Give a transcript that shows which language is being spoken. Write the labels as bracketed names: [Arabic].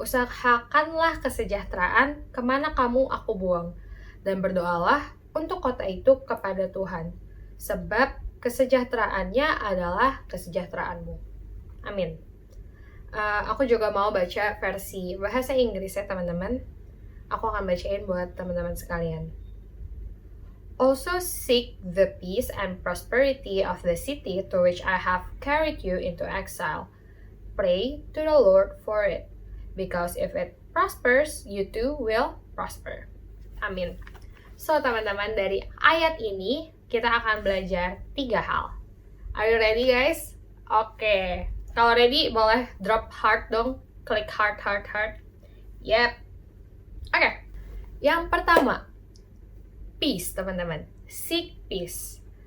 [Indonesian] Usahakanlah kesejahteraan kemana kamu aku buang, dan berdoalah untuk kota itu kepada Tuhan, sebab kesejahteraannya adalah kesejahteraanmu. Amin. Aku juga mau baca versi bahasa Inggris ya teman-teman. Aku akan bacain buat teman-teman sekalian. [English] Also seek the peace and prosperity of the city to which I have carried you into exile. Pray to the Lord for it, because if it prospers, you too will prosper. [Indonesian] Amin. So teman-teman, dari ayat ini kita akan belajar 3 hal. [English] Are you ready guys? [Indonesian] Oke. Kalau ready boleh drop heart dong. Klik heart. Yep. Oke. Yang pertama, peace teman-teman. [English] Seek peace.